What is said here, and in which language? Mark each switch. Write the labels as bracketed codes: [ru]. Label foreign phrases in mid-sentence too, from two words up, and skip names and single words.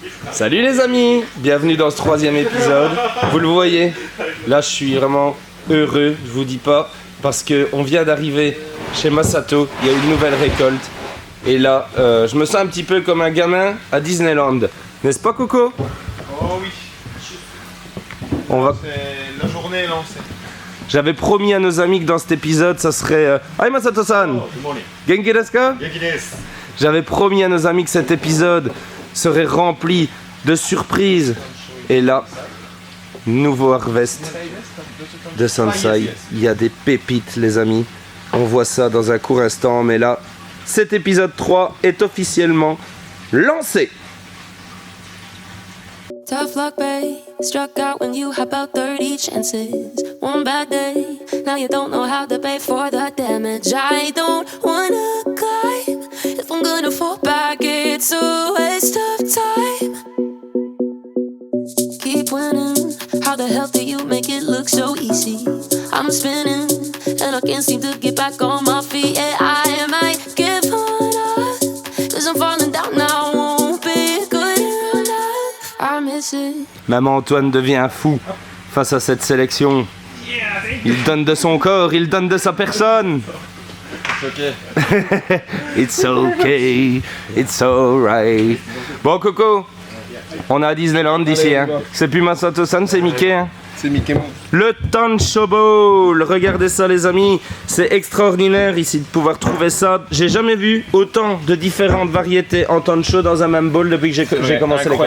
[fr] Salut les amis, bienvenue dans ce 3e épisode. Vous le voyez, là je suis vraiment heureux, je vous dis pas, parce qu'on vient d'arriver chez Masato, il y a une nouvelle récolte. Et là, je me sens un petit peu comme un gamin à Disneyland. N'est-ce pas Coco? Oh oui. On va... La journée est lancée. J'avais promis à nos amis que dans cet épisode, ça serait... [ja] Hi Masato-san! 元気ですか? 元気です. [fr] J'avais promis à nos amis que cet épisode serait rempli de surprises. Et là, nouveau harvest de Sansai. Il y a des pépites les amis. On voit ça dans un court instant. Mais là, cet épisode 3 est officiellement lancé. [en] Tough luck, babe. Struck out when you had about 30 chances. One bad day, now you don't know how to pay for the damage. I don't wanna climb. If I'm gonna fall back, it's a waste of time. Keep winning. How the hell do you make it look so easy? I'm spinning, and I can't seem to get back on my feet. Yeah, I might give up, 'cause I'm falling down now. Won't be good enough. I miss it. [fr] Maman Antoine devient fou face à cette sélection. Il donne de son corps, il donne de sa personne. [en] It's okay, it's alright. [fr] Bon Coco, on est à Disneyland d'ici. Hein. C'est plus Masato-san, c'est Mickey. Hein. C'est Mickey Mouse. Le Tancho Bowl, regardez ça les amis, c'est extraordinaire ici de pouvoir trouver ça. J'ai jamais vu autant de différentes variétés en Tancho dans un même bowl depuis que j'ai commencé les